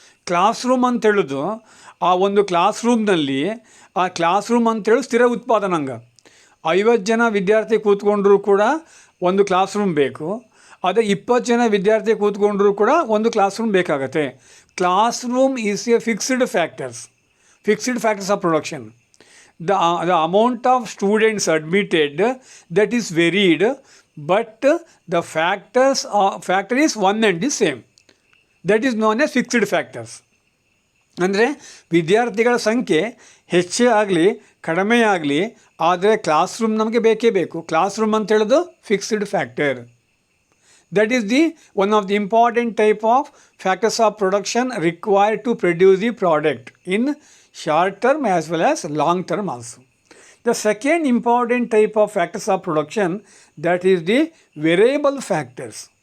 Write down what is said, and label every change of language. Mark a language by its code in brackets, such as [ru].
[kn] Class room ಅಂತ ಹೇಳೋದು ಆ ಒಂದು ಕ್ಲಾಸ್ ರೂಮ್ನಲ್ಲಿ ಆ ಕ್ಲಾಸ್ ರೂಮ್ ಅಂತೇಳಿ ಸ್ಥಿರ ಉತ್ಪಾದನಾಂಗ. 50 ಜನ ವಿದ್ಯಾರ್ಥಿ ಕೂತ್ಕೊಂಡ್ರೂ ಕೂಡ ಒಂದು ಕ್ಲಾಸ್ ರೂಮ್ ಬೇಕು. ಅದೇ 20 ಜನ ವಿದ್ಯಾರ್ಥಿ ಕೂತ್ಕೊಂಡ್ರೂ ಕೂಡ ಒಂದು ಕ್ಲಾಸ್ ರೂಮ್ ಬೇಕಾಗತ್ತೆ. [en] Classroom is a fixed factors of production. The amount of students admitted, that is varied, but the factor is one and the same. That is known as fixed factors. [kn] ಅಂದರೆ ವಿದ್ಯಾರ್ಥಿಗಳ ಸಂಖ್ಯೆ ಹೆಚ್ಚೇ ಆಗಲಿ ಕಡಿಮೆ ಆಗಲಿ, ಆದರೆ class room ನಮಗೆ ಬೇಕೇ ಬೇಕು. ಕ್ಲಾಸ್ ರೂಮ್ ಅಂತ ಹೇಳೋದು fixed factor. [en] That is the one of the important type of factors of production required to produce the product in short term as well as long term also. The second important type of factors of production, that is the variable factors.